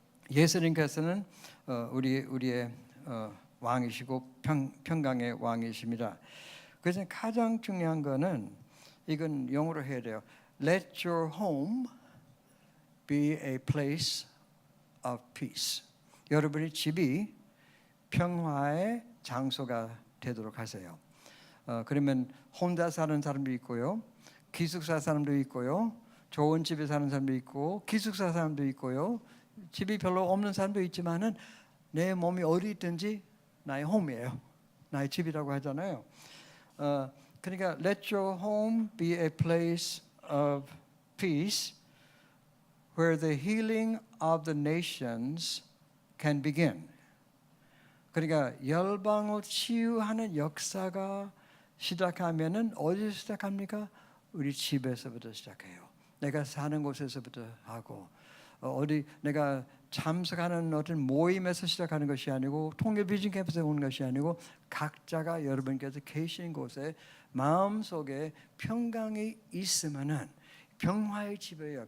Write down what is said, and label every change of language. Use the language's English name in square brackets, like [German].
[Korean] 예수님께서는 우리의 왕이시고 평강의 왕이십니다. 그래서 가장 중요한 거는 이건 영어로 해야 돼요. [English] Let your home be a place of peace. [Korean] 여러분의 집이 평화의 장소가 되도록 하세요. 그러면 혼자 사는 사람도 있고요, 기숙사 사람도 있고요, 좋은 집에 사는 사람도 있고, 기숙사 사람도 있고요, 집이 별로 없는 사람도 있지만은 내 몸이 어디 있든지 나의 홈이에요. 나의 집이라고 하잖아요. 그러니까 [English] let your home be a place of peace where the healing of the nations can begin. [Korean] 그러니까 열방을 치유하는 역사가 시작하면은 어디서 시작합니까? 우리 집에서부터 시작해요. 내가 사는 곳에서부터 하고 어디 내가 참석하는 어떤 모임에서 시작하는 것이 아니고 통일 비전 캠프에서 오는 것이 아니고 각자가 여러분께서 계신 곳에 마음속에 평강이 있으면은 평화의 집이에요.